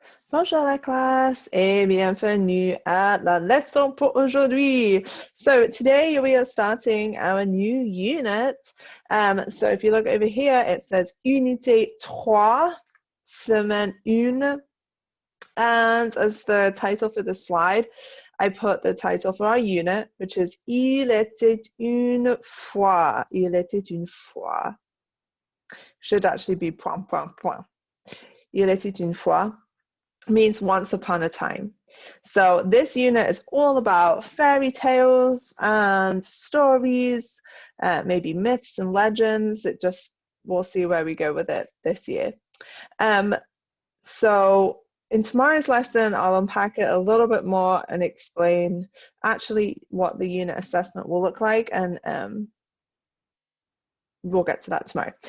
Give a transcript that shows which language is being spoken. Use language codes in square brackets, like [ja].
[fr] Bonjour la classe et bienvenue à la leçon pour aujourd'hui. [en] So today we are starting our new unit. So if you look over here, it says Unité 3, Semaine 1. And as the title for the slide, I put the title for our unit, which is [fr] Il était une fois. Il était une fois. [en] Should actually be point, point, point. [fr] Il était une fois [en] means once upon a time. So this unit is all about fairy tales and stories, maybe myths and legends. We'll see where we go with it this year. So in tomorrow's lesson, I'll unpack it a little bit more and explain actually what the unit assessment will look like, and we'll get to that tomorrow.